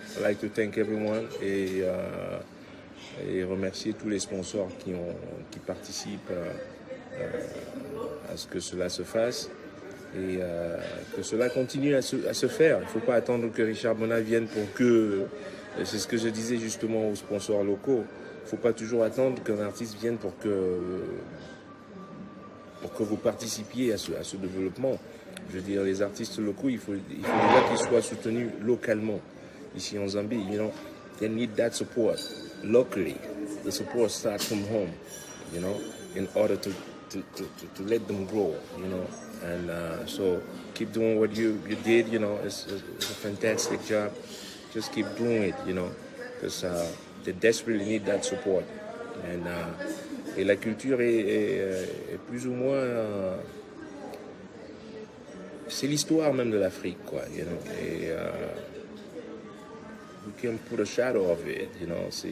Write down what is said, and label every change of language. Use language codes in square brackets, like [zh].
[en] I'd like to thank everyone [fr] et remercier tous les sponsors qui participent à ce que cela se fasse et que cela continue à se faire. Il ne faut pas attendre que Richard Bona vienne pour que... C'est ce que je disais justement aux sponsors locaux. Il ne faut pas toujours attendre qu'un artiste vienne pour que vous participiez à ce développement. Je veux dire, les artistes locaux, il faut déjà qu'ils soient soutenus localement. Ici en Zambie, [en] you know, they need that support locally. The support starts from home, you know, in order to let them grow, you know. And so keep doing what you did, you know. It's a fantastic job. Just keep doing it, you know, because they desperately need that support. And [fr] et la culture est plus ou moins c'est l'histoire même de l'Afrique, quoi, [en] you know. [fr] Et [en] we can put a shadow of it, you know.